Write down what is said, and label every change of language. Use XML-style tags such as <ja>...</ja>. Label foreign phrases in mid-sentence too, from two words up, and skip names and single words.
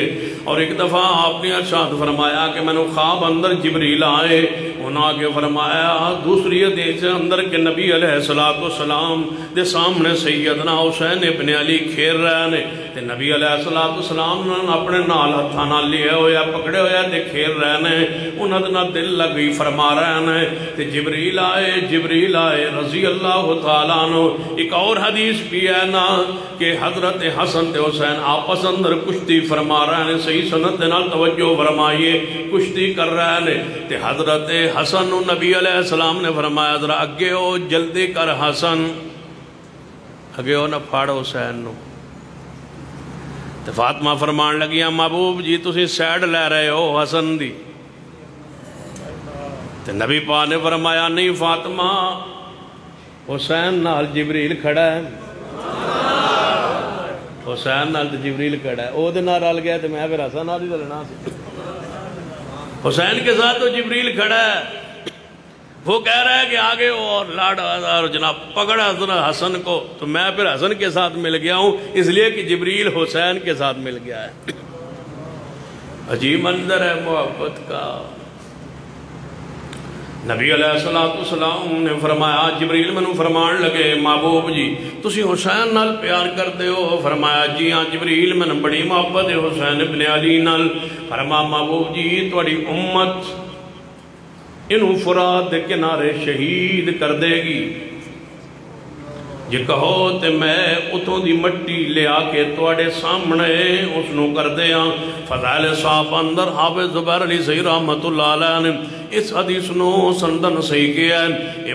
<pa>اور ایک دفعہ آپ نے ارشاد فرمایا کہ میں نے خواب اندر جبریل آئے، انہوں آگے فرمایا دوسری حدیث اندر کہ نبی علیہ السلام دے سامنے سیدنا حسین ابن علی کھیر رہے ہیں، تے نبی علیہ السلام اپنے نال ہتھاں نال لیا ہویا پکڑے ہویا تے کھیر رہے ہیں، انہاں دا دل لگی فرما رہے ہیں. تے جبریل آئے</pa> <ar>رضی اللہ تعالیٰ عنہ.</ar> <ur>ایک اور حدیث بھی ہے نا کہ حضرت حسن تے حسین آپس اندر کشتی فرما رہے ہیں. صحیح سند دے نال توجہ فرمائیے، کشتی کر رہے ہیں.</ur> <pa>تے حضرت حسن نبی علیہ السلام نے فرمایا ذرا اگے ہو، جلدی کر حسن، اگے ہو نہ پھاڑ حسین نو. تے فاطمہ فرمان لگیاں محبوب جی تسی سیڈ لے رہے ہو حسن دی. تے نبی پاک نے فرمایا نہیں فاطمہ، حسین نال جبریل کھڑا ہے، حسین نال جبریل کھڑا ہے، او دے نال رل گیا تے میں پھر حسن نال ہی رلنا سی.</pa> <ur>حسین کے ساتھ تو جبریل کھڑا ہے، وہ کہہ رہا ہے کہ آگے ہو اور لاڑا جناب پکڑا حسن کو، تو میں پھر حسن کے ساتھ مل گیا ہوں اس لیے کہ جبریل حسین کے ساتھ مل گیا ہے. عجیب منظر ہے محبت کا.</ur> <pa>نبی علیہ السلام نے فرمایا جبریل منو فرمان لگے محبوب جی تسی حسین نال پیار کرتے ہو؟ فرمایا جی ہاں جبریل من بڑی محبت ہے حسین ابن علی نال. فرمایا محبوب جی تواڈی امت انہوں فرات دے کنارے شہید کر دے گی، جے کہو تے میں اتوں دی مٹی لے آ کے تواڈے سامنے اس نو کر دیا. فضائل صاحب اندر حافظ زبیر علی صحیح رحمت اللہ علیہ نے اس حدیث نو سندن صحیح کیا ہے.</pa>